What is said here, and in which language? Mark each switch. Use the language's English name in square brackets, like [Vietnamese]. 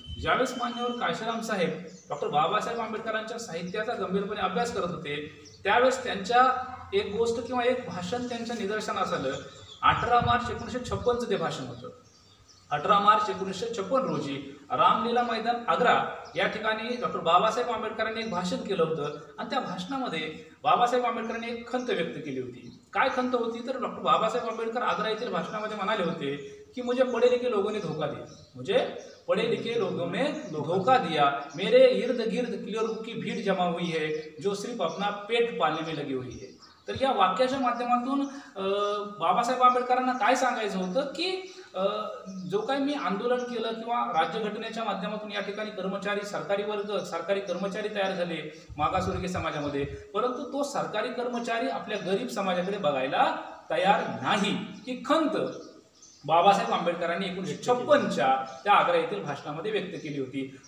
[Marathi] ज्यावेळेस मान्यवर काशीराम साहेब डॉक्टर बाबासाहेब आंबेडकरांच्या साहित्याचा गंभीरपणे अभ्यास करत होते त्यावेळेस त्यांच्या एक गोष्ट किंवा एक भाषण त्यांच्या निदर्शनास आलं. 18 मार्च 1956 ते भाषण होतं. 18 मार्च 1956 रोजी रामलीला मैदान आग्रा या ठिकाणी डॉक्टर बाबासाहेब आंबेडकरांनी एक भाषण केलं होतं आणि त्या भाषणामध्ये बाबासाहेब आंबेडकरांनी एक खंत व्यक्त केली होती. काय खंत होती तर डॉक्टर बाबासाहेब आंबेडकर आग्रा येथील भाषणामध्ये म्हणाले होते कि [Hindi] मुझे पढ़े लिखे लोगों ने धोखा दिया, मुझे पढ़े लिखे लोगों ने धोखा दिया, मेरे इर्द गिर्द क्लियरों की भीड़ जमा हुई है जो सिर्फ अपना पेट पालने में लगी हुई है. [Marathi] तर या वाक्याच्या माध्यमातून बाबासाहेब आंबेडकरांना काय सांगायचं होतं की जो काही मी आंदोलन केलं किंवा राज्यघटनेच्या माध्यमातून या ठिकाणी सरकारी कर्मचारी तयार झाले मागासवर्गीय समाजामध्ये, परंतु तो सरकारी कर्मचारी आपल्या गरीब समाजाकडे बघायला तयार नाही ही खंत बाबासाहेब आंबेडकरांनी 1956च्या त्या आग्रा येथील भाषणामध्ये व्यक्त केली होती.